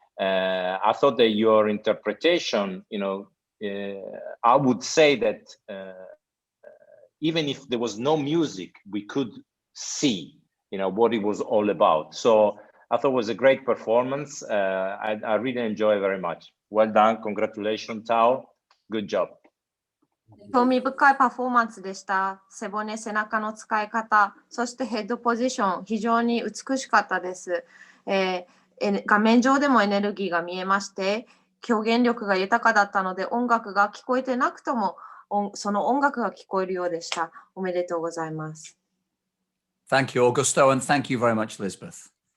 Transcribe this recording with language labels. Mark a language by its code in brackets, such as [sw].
[en] I thought that your interpretation, I would say that even if there was no music, we could see, what it was all about. So I thought it was a great performance. I really enjoy very much. Well done. Congratulations, Tao. Good job. [ja] 興味深いパフォーマンスでした。背骨、背中の使い方、そしてヘッドポジション、非常に美しかったです。画面上でもエネルギーが見えまして、表現力が豊かだったので、音楽が聞こえてなくとも、その音楽が聞こえるようでした。おめでとうございます。 [en] Thank you, Augusto, and thank you very much, Elizabeth.